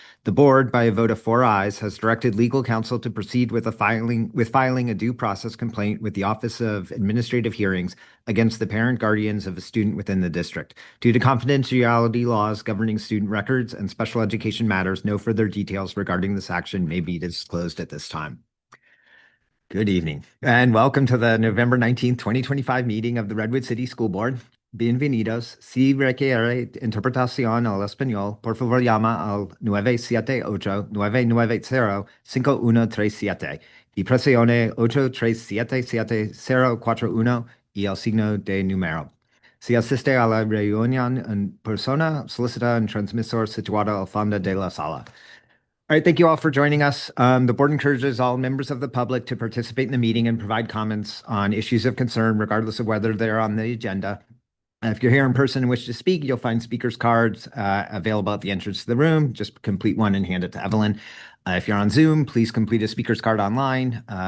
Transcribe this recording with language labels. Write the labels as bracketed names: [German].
[English] The board, by a vote of 4 ayes, has directed legal counsel to proceed with filing a due process complaint with the Office of Administrative Hearings against the parent guardians of a student within the district. Due to confidentiality laws governing student records and special education matters, no further details regarding this action may be disclosed at this time. Good evening, and welcome to the November 19th, 2025 meeting of the Redwood City School Board. [Spanish] Bienvenidos. Si requiere interpretación al español, por favor llama al 978-990-5137 y presione 837-7041 y el signo de número. Si asiste a la reunión en persona, solicita un transmisor situado al fondo de la sala. [English] All right, thank you all for joining us. The board encourages all members of the public to participate in the meeting and provide comments on issues of concern, regardless of whether they're on the agenda. If you're here in person and wish to speak, you'll find speakers cards available at the entrance to the room. Just complete one and hand it to Evelyn. If you're on Zoom, please complete a speaker's card online.